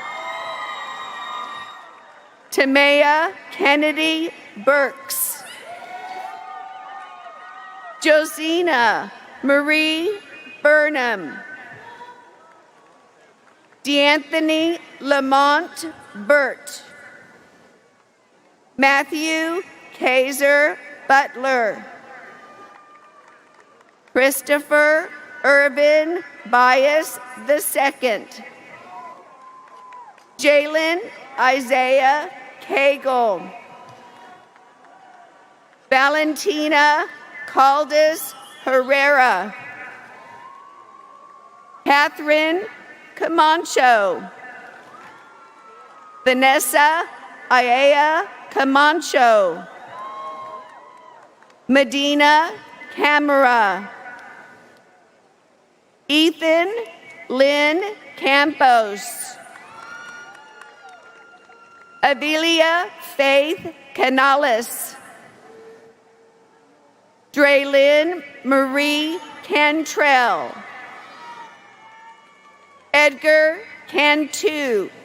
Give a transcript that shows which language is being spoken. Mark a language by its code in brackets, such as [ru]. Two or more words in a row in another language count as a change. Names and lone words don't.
[en] Tamaya Kennedy Burks. Josina Marie Burnham. D'Anthony Lamont Burt. Matthew Kaiser Butler. Christopher Urban Bias II. Jalen Isaiah Cagle. Valentina Caldas Herrera. Catherine Camacho. Vanessa Iea Camacho. Medina Camara. Ethan Lynn Campos. Avilia Faith Canales. Draylyn Marie Cantrell. Edgar Cantu.